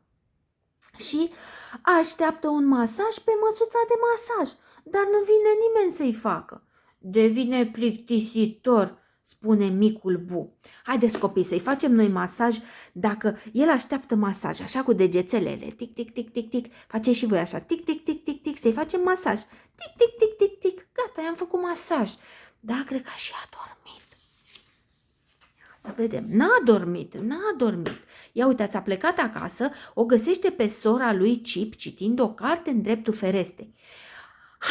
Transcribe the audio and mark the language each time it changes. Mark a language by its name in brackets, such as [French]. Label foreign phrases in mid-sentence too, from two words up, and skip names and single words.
[Romanian] Și așteaptă un masaj pe măsuța de masaj, dar nu vine nimeni să-i facă. Devine plictisitor, spune micul Bu. Haideți, copii, să-i facem noi masaj dacă el așteaptă masaj, așa cu degețelele. Tic, tic, tic, tic, tic. Faceți și voi așa. Tic, tic, tic, tic, tic. Să-i facem masaj. Tic, tic, tic, tic, tic. Gata, i-am făcut masaj. Da, cred că și a dormit. Să vedem. N-a dormit. Ia uitați, a plecat acasă, o găsește pe sora lui Cip citind o carte în dreptul ferestrei.